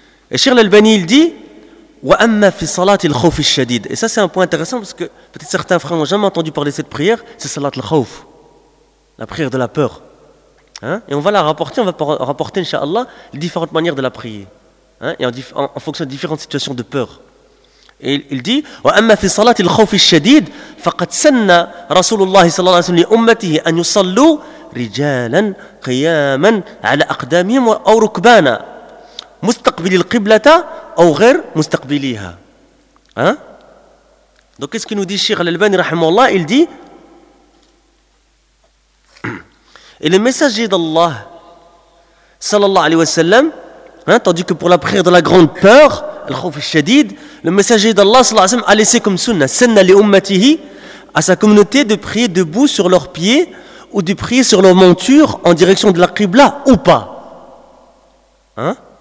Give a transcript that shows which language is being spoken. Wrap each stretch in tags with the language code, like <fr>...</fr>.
<fr>Et Cheikh l'Albani, il dit «</fr> <ar>Wa amma fi salat al-khawf al-shadid ».</ar> <fr>Et ça, c'est un point intéressant parce que peut-être certains frères n'ont jamais entendu parler de cette prière. C'est salat al-khawf, la prière de la peur. Hein? Et on va la rapporter, on va rapporter, inshallah, les différentes manières de la prier. Hein? Et en fonction de différentes situations de peur. Il dit</fr> <ar>وأما في صلاة الخوف الشديد فقد سن رسول الله صلى الله عليه وسلم لأمته أن يصلوا رجالا قياما على أقدامهم أو ركبانا مستقبل القبلة أو غير مستقبليها.</ar> <fr>Hein? Donc qu'est-ce que nous dit Cheikh Al-Albani rahimahullah? Il dit et le messager d'Allah صلى الله عليه وسلم, hein, tandis que pour la prière de la grande peur</fr> <ar>الخوف الشديد,</ar> <fr>le messager d'Allah صلى الله عليه وسلم a laissé comme sunna,</fr> <ar>sunna li ummatihi,</ar> <fr>à sa communauté de prier debout sur leurs pieds ou de prier sur leur monture en direction de la qibla ou pas. Hein?</fr>